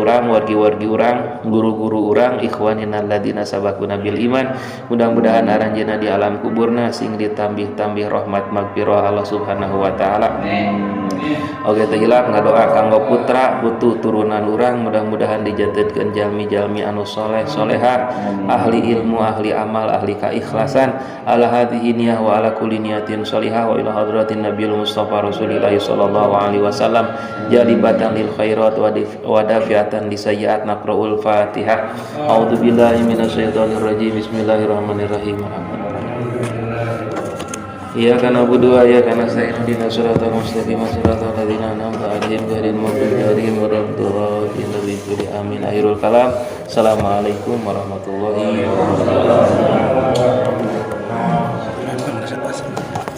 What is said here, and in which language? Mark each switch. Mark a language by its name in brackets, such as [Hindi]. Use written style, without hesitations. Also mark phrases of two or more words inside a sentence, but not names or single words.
[Sundanese] urang wargi-wargi urang guru-guru urang [Arabic] إخواننا الذين سبقونا بالإيمان [Sundanese] mudah-mudahan aranjeunna di alam kuburna sing ditambih-tambih rahmat magfirah Allah [Arabic] سبحانه وتعالى [Sundanese] oge teh hilap ngadoa kanggo putra putu turunan urang mudah-mudahan dijadikeun jalmi-jalmi anu soleh solehah ahli ilmu ahli amal ahli kaikhlasan [Arabic] على هذه النية وعلى كل نية صالحة وإلى حضرة النبي المصطفى رسول الله صلى الله عليه وسلم جالبة للخيرات ودافعة للسيئات نقرأ الفاتحة أعوذ بالله من الشيطان الرجيم بسم الله الرحمن الرحيم إياك نعبد وإياك نستعين اهدنا الصراط المستقيم صراط الذين أنعمت عليهم غير المغضوب عليهم ولا الضالين آمين آخر الكلام السلام عليكم ورحمة الله وبركاته